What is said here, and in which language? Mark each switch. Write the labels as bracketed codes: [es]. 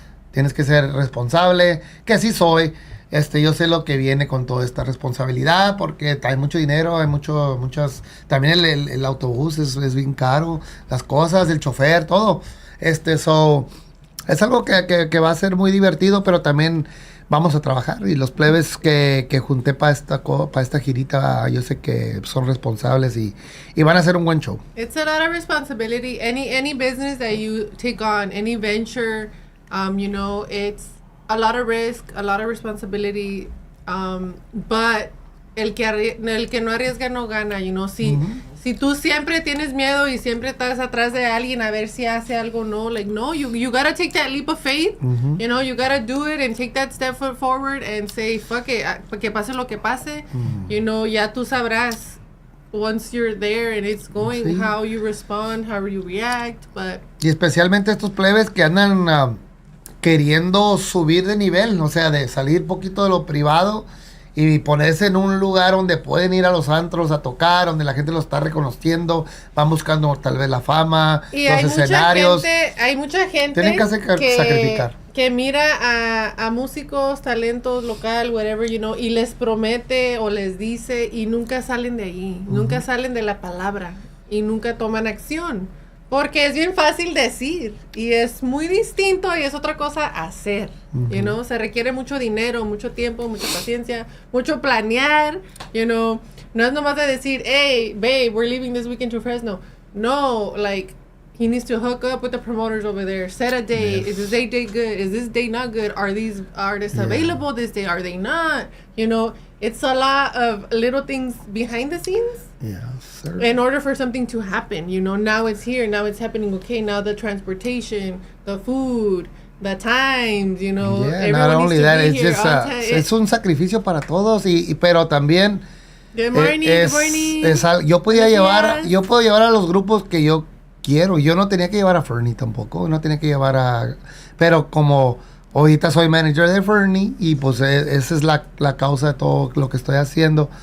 [es] Tienes que ser responsable, que así soy. Yo sé lo que viene con toda esta responsabilidad, porque hay mucho dinero, hay muchas, también el autobús es bien caro, las cosas, el chofer, todo. Es algo que va a ser muy divertido, pero también vamos a trabajar. Y los plebes que junté para esta girita, yo sé que son responsables y van a hacer un buen show. [en] It's a lot of responsibility. Any business that you take on, any venture, you know, it's a lot of risk, a lot of responsibility. [es] But el que no arriesga no gana, [en] you know. [es] Si tú siempre tienes miedo y siempre estás atrás de alguien a ver si hace algo, no, [en] like, no, you gotta take that leap of faith, you know, you gotta do it and take that step forward and say, fuck it, [es] que pase lo que pase, [en] you know, [es] ya tú sabrás [en] once you're there and it's going, [es] sí, [en] how you respond, how you react, but... [es] Y especialmente estos plebes que andan queriendo subir de nivel, o sea, de salir poquito de lo privado y ponerse en un lugar donde pueden ir a los antros a tocar, donde la gente los está reconociendo, van buscando tal vez la fama, y los escenarios. Hay mucha gente tienen que sacrificar. Que mira a músicos, talentos local, [en] whatever, you know, [es] y les promete o les dice y nunca salen de ahí, nunca salen de la palabra y nunca toman acción. Porque es bien fácil decir y es muy distinto y es otra cosa hacer, [en] you know, [es] se requiere mucho dinero, mucho tiempo, mucha paciencia, mucho planear, you know, no es nomás de decir, [en] hey, babe, we're leaving this weekend to Fresno. No, like, he needs to hook up with the promoters over there, set a date, is this day good, is this day not good, are these artists available this day, are they not, you know, it's a lot of little things behind the scenes. Yeah, sir. In order for something to happen, you know, now it's here, now it's happening, okay, now the transportation, the food, the times, you know, yeah, not only that, it's just [es] es un sacrificio para todos pero también [en] good morning. [es] Yo puedo llevar a los grupos que yo quiero. Yo no tenía que llevar a Fernie tampoco, pero como ahorita soy manager de Fernie y pues esa es la causa de todo lo que estoy haciendo.